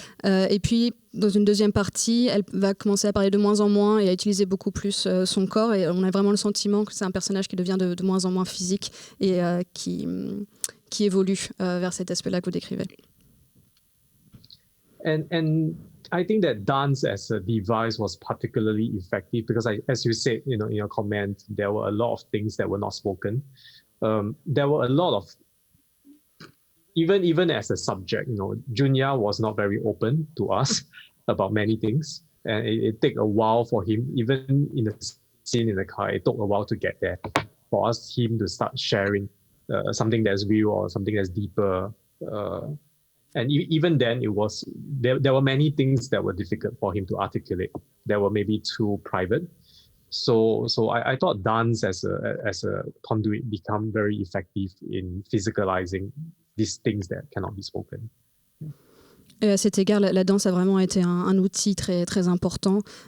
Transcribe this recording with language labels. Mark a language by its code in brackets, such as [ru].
[fr] Et puis, dans une deuxième partie, elle va commencer à parler de moins en moins et à utiliser beaucoup plus son corps. Et on a vraiment le sentiment que c'est un personnage qui devient de moins en moins physique et qui évolue vers cet aspect-là que vous décrivez. [en] And I think that dance as a device was particularly effective because, as you said, in your comment, there were a lot of things that were not spoken. There were a lot of, even as a subject, Junya was not very open to us about many things, and it took a while for him, even in the scene in the car, it took a while to get there for him to start sharing something that's real or something that's deeper. And even then, there were many things that were difficult for him to articulate. That were maybe too private. So I thought dance as a conduit become very effective in physicalizing these things that cannot be spoken. [fr] Et à cet égard, la danse a vraiment été un outil très, très important.